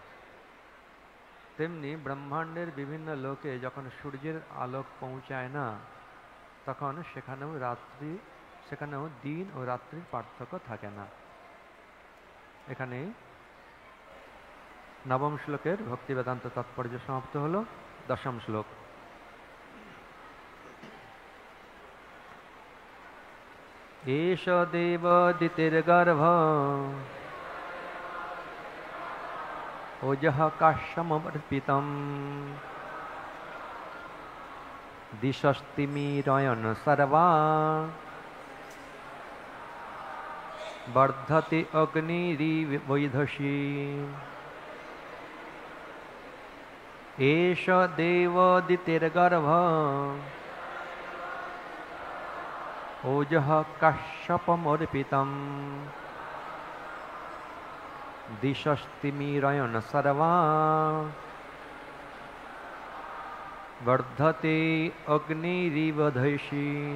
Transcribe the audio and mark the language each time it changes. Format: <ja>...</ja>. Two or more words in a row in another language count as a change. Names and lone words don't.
<bn>তেমনি ব্রহ্মাণ্ডের বিভিন্ন লোকে যখন সূর্যের আলোক পৌঁছায় না, তখন সেখানেও দিন ও রাত্রির পার্থক্য থাকে না। এখানে নবম শ্লোকের ভক্তিবেদান্ত তাৎপর্য সমাপ্ত হলো। দশম শ্লোক।</bn> <sa>एष देवादितिर्गर्भ ओजः काश्यमर्पितम् दिशस्तिमिरयन् सर्वा वर्धते अग्निरिवैधशी एष देवादितिर्गर्भ ओजः काश्यपमर्पितम् दिशस्तिमिरयन् सर्वा वर्धते अग्निरिवधैषी</sa>